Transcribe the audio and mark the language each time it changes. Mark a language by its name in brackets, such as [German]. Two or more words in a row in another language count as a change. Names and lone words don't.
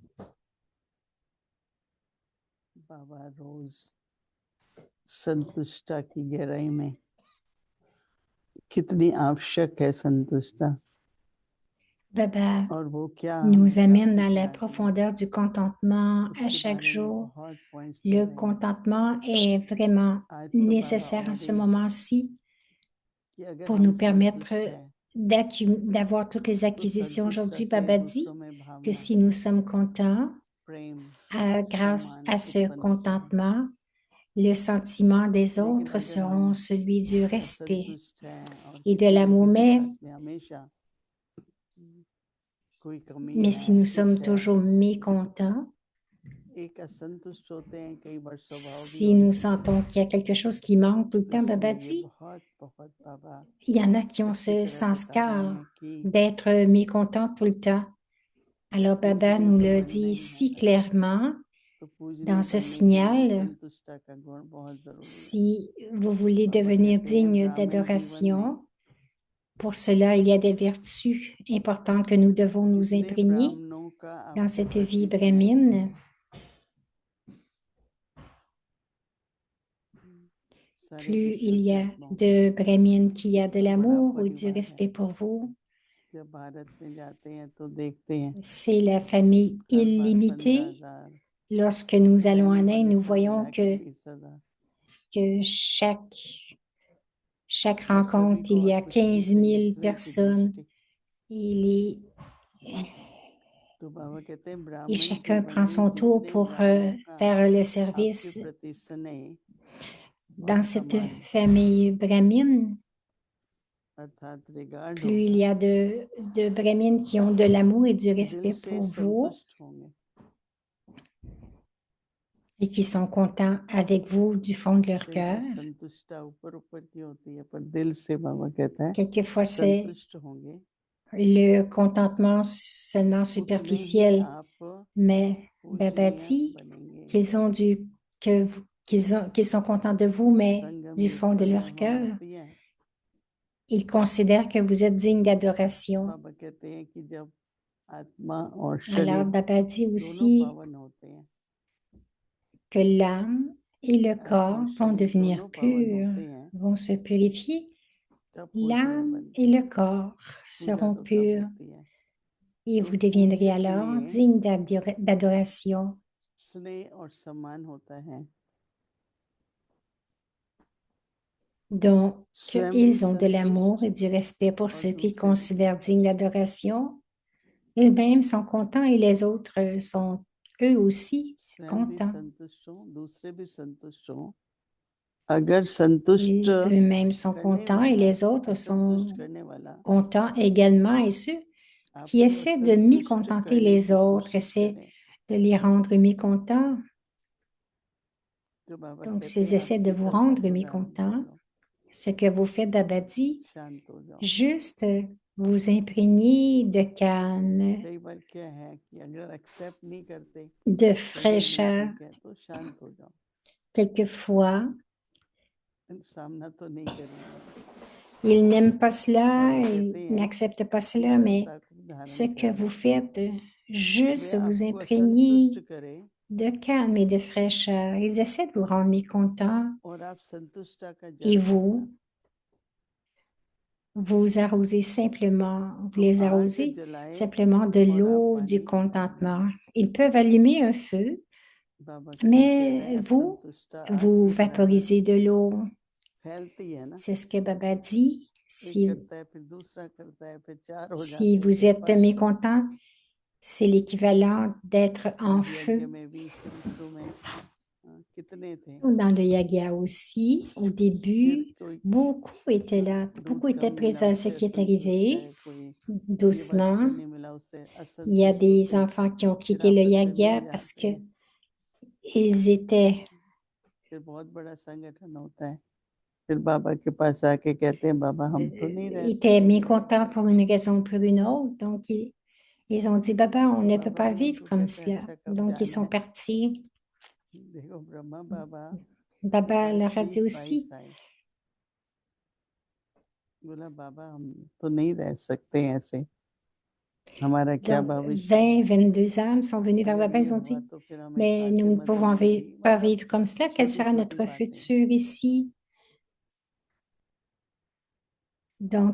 [Hindi] बाबा रोज संतुष्टा की गहराई में कितनी आवश्यक है संतुष्टा [French] Baba [Hindi] और वो क्या [French] nous [Hindi] हमें [French] amène [Hindi] प्राप्त [French] dans la [Hindi] कराती है [French] profondeur du contentement à [Hindi] उसके [French] chaque [Hindi] बारे में [French] jour. [Hindi] बहुत पॉइंट्स दे [French] Le [Hindi] रहे हैं [French] contentement est vraiment [Hindi] आज तो बाबा [French] nécessaire [Hindi] और [French] en ce [Hindi] भी [French] moment-ci [Hindi] कि अगर [French] pour [Hindi] हम [French] nous permettre [Hindi] संतुष्ट हैं [French] d'avoir toutes les [Hindi] तो [French] acquisitions [Hindi] संतुष्टता [French] aujourd'hui. [Hindi] से [French] Baba [Hindi] दूसरों [French] dit [Hindi] में [French] que [Hindi] भावना [French] si nous sommes contents, [Hindi] प्रेम [French] grâce [Hindi] सम्मान [French] à ce [Hindi] उत्पन्न होता है [French] contentement, le sentiment des [Hindi] लेकिन [French] autres [Hindi] अगर हम [French] seront celui du respect [Hindi] असंतुष्ट हैं और [French] et de [Hindi] किसी न [French] l'amour. [Hindi] किसी बात में हमेशा कोई कमी [French] Mais [Hindi] है [French] si nous [Hindi] कुछ [French] sommes [Hindi] है [French] toujours mécontents, [Hindi] एक असंतुष्ट होते हैं कई बार स्वभाव भी [French] si nous [Hindi] होते हैं [French] sentons qu'il y a quelque chose qui manque tout le [Hindi] तो [French] temps, Baba [Hindi] इसलिए ये [French] dit, [Hindi] बहुत बहुत बाबा [French] il y en a qui ont [Hindi] अच्छी [French] ce [Hindi] तरह बता रहे [French] sens-car [Hindi] हैं कि [French] d'être mécontents tout le temps. Alors Baba [Hindi] पूजनीय [French] nous [Hindi] तो [French] le [Hindi] बनना [French] dit [Hindi] ही है [French] si clairement [Hindi] तो [French] dans [Hindi] पूजनीय [French] ce [Hindi] बनने के लिए [French] signal. [Hindi] संतुष्टता का गुण बहुत जरूरी है [French] Si vous voulez [Hindi] बाबा [French] devenir [Hindi] कहते हैं [French] digne [Hindi] ग्रामीण जीवन में [French] d'adoration, pour cela, il y a des vertus importantes que nous devons nous [Hindi] जितने [French] imprégner [Hindi] ब्राह्मणों का [French] dans [Hindi] आपके [French] cette vie [Hindi] प्रति स्नेह [French] brahmine. [Hindi] सारे [French] Plus [Hindi] विश्व [French] il y [Hindi] की [French] a [Hindi] आत्माओं का [French] de brahmines qui a de [Hindi] कितना बड़ा [French] l'amour ou du [Hindi] परिवार है [French] respect pour vous, [Hindi] जब भारत में जाते हैं तो देखते हैं [French] c'est la famille [Hindi] हर बार [French] illimitée. [Hindi] 15,000 [French] Lorsque nous allons [Hindi] रहने [French] en Inde, [Hindi] वाले [French] nous [Hindi] सब [French] voyons [Hindi] मिला के 20,000 [French] que chaque [Hindi] और सभी [French] rencontre, [Hindi] को [French] il y [Hindi] और [French] a [Hindi] कुछ [French] 15 [Hindi] पूछेंगे [French] 000 [Hindi] स्नेह की [French] personnes. [Hindi] दृष्टि [French] Il est, [Hindi] तो बाबा कहते हैं [French] et [Hindi] ब्राह्मण [French] chacun prend [Hindi] जीवन में [French] son tour [Hindi] जितने [French] pour [Hindi] ब्राह्मणों का [French] faire le [Hindi] आपके [French] service. [Hindi] प्रति स्नेह और [French] Dans cette [Hindi] सम्मान [French] famille brahmine, [Hindi] अर्थात रिगार्ड [French] plus il [Hindi] होगा [French] y a de brahmines qui ont de l'amour et du [Hindi] दिल [French] respect [Hindi] से [French] pour vous [Hindi] संतुष्ट होंगे [French] et qui sont contents avec vous du fond de leur [Hindi] कई [French] cœur. [Hindi] बार संतुष्टता ऊपर ऊपर की होती है पर दिल से बाबा कहता है [French] Quelquefois, c'est [Hindi] संतुष्ट होंगे [French] le contentement seulement [Hindi] उतने ही [French] superficiel, [Hindi] आप [French] mais Baba [Hindi] पूजनीय [French] dit [Hindi] बनेंगे [French] qu'ils ont qu'ils sont contents de vous, mais [Hindi] संगम [French] du fond [Hindi] युक्त [French] de [Hindi] में [French] leur [Hindi] वहाँ [French] cœur, [Hindi] होती है [French] ils considèrent que vous êtes digne d'adoration. [Hindi] बाबा कहते हैं कि जब आत्मा और [French] Alors, [Hindi] शरीर [French] Baba dit [Hindi] दोनों [French] aussi [Hindi] पावन होते हैं [French] que l'âme et le [Hindi] आत्मा [French] corps [Hindi] और [French] vont [Hindi] शरीर [French] devenir [Hindi] दोनों पावन [French] purs, [Hindi] होते हैं [French] vont se purifier. [Hindi] तब पूजनीय [French] L'âme et [Hindi] बनते [French] le [Hindi] हैं [French] corps [Hindi] पूजा [French] seront [Hindi] तो तब [French] purs [Hindi] होती है [French] et [Hindi] तो [French] vous deviendrez [Hindi] पूज्य के [French] alors [Hindi] लिए [French] digne d'adoration. [Hindi] स्नेह और सम्मान होता है [French] Donc, [Hindi] स्वयं भी [French] ils ont de l'amour [Hindi] संतुष्ट [French] et du respect pour [Hindi] और [French] ceux qu'ils [Hindi] दूसरे भी [French] considèrent dignes [Hindi] संतुष्ट [French] d'adoration. Eux-mêmes sont contents et les autres sont eux aussi [Hindi] स्वयं भी [French] contents. [Hindi] संतुष्ट हो दूसरे भी संतुष्ट हो अगर संतुष्ट [French] Eux-mêmes sont [Hindi] करने [French] contents et [Hindi] वाला [French] les autres [Hindi] असंतुष्ट [French] sont [Hindi] करने वाला [French] contents également. Et ceux qui [Hindi] आपको [French] essaient de [Hindi] संतुष्ट [French] mécontenter [Hindi] करने [French] les [Hindi] की [French] autres, [Hindi] कोशिश [French] essaient [Hindi] करें [French] de les rendre mécontents. [Hindi] तो बाबा [French] Donc, [Hindi] कहते [French] s'ils [Hindi] हैं आप [French] essaient de vous [Hindi] शीतलता [French] rendre [Hindi] को धारण कर [French] mécontents, [Hindi] लो [French] ce que vous faites, Baba dit, [Hindi] शांत हो जाओ [French] juste vous imprégner de calme, [Hindi] कई बार क्या है कि अगर एक्सेप्ट नहीं करते [French] de [Hindi] लगे नहीं [French] fraîcheur. [Hindi] ठीक है तो शांत हो जाओ [French] Quelquefois, [Hindi] सामना तो नहीं करेंगे [French] ils n'aiment pas cela, [Hindi] बाबा [French] ils [Hindi] कहते हैं [French] n'acceptent pas cela, mais [Hindi] शीतलता को [French] ce [Hindi] धारण [French] que [Hindi] कर [French] vous [Hindi] लो [French] faites, [Hindi] वे [French] juste vous [Hindi] आपको [French] imprégner [Hindi] असंतुष्ट करे [French] de calme et de fraîcheur. Ils essaient de vous rendre mécontents [Hindi] और आप संतुष्टता का [French] et [Hindi] जल डालना [French] vous, vous arrosez simplement, vous [Hindi] तो [French] les [Hindi] आग [French] arrosez [Hindi] जलाए [French] simplement de [Hindi] और आप [French] l'eau du [Hindi] पानी [French] contentement. Ils peuvent allumer un feu, [Hindi] बाबा क्या कह रहे [French] mais [Hindi] हैं, [French] vous, [Hindi] असंतुष्टा आग [French] vous [Hindi] की तरह ना [French] vaporisez de l'eau. [Hindi] फैलती है ना, [French] C'est ce que Baba dit. [Hindi] एक करता है फिर दूसरा करता है फिर चार हो [French] Si [Hindi] जाते हैं [French] vous [Hindi] फिर [French] êtes [Hindi] 5। [French] mécontent, c'est l'équivalent d'être en [Hindi] आज यज्ञ [French] feu. [Hindi] में भी शुरू शुरू में कितने थे, [French] Dans le yagia aussi, au [Hindi] फिर [French] début, [Hindi] कोई [French] beaucoup étaient là, [Hindi] दूध [French] beaucoup [Hindi] कम [French] étaient [Hindi] मिला [French] présents. Ce [Hindi] उससे [French] qui est [Hindi] असंतुष्ट है, [French] arrivé [Hindi] कोई ये वस्त्र [French] doucement, [Hindi] नहीं मिला उससे [French] il y a [Hindi] असंतुष्ट [French] des [Hindi] होते, [French] enfants qui ont [Hindi] फिर [French] quitté le [Hindi] आपस में [French] yagia [Hindi] मिल [French] parce [Hindi] जाते [French] que [Hindi] हैं, [French] ils étaient, [Hindi] फिर बहुत बड़ा संगठन होता है, फिर बाबा के पास आके कहते हैं बाबा हम तो नहीं रह [French] étaient [Hindi] सकते, [French] mécontents pour une raison ou pour une autre. Donc, ils ont dit, Baba, on [Hindi] तो [French] ne peut [Hindi] बाबा [French] pas [Hindi] भी [French] vivre [Hindi] उनको [French] comme [Hindi] कहते हैं [French] cela. [Hindi] अच्छा कब [French] Donc, ils [Hindi] जाना [French] sont [Hindi] है, [French] partis. [Hindi] देखो ब्रह्मा बाबा के [French] Baba [Hindi] पास [French] leur a dit [Hindi] 20-22 [French] aussi, [Hindi] आए, बोला बाबा हम तो नहीं रह सकते ऐसे, हमारा क्या [French] donc [Hindi] भविष्य है, [French] 20, 22 âmes sont venus vers [Hindi] अगर [French] Baba, [Hindi] ये [French] ils ont [Hindi] हुआ [French] dit, [Hindi] तो फिर हमें [French] mais [Hindi] कहाँ से [French] nous ne [Hindi] मदद [French] pouvons [Hindi] मिलेगी, [French] pas [Hindi] मतलब [French] vivre comme cela. Quel [Hindi] छोटी [French] sera [Hindi] छोटी [French] notre [Hindi] बातें। [French] futur ici? Donc,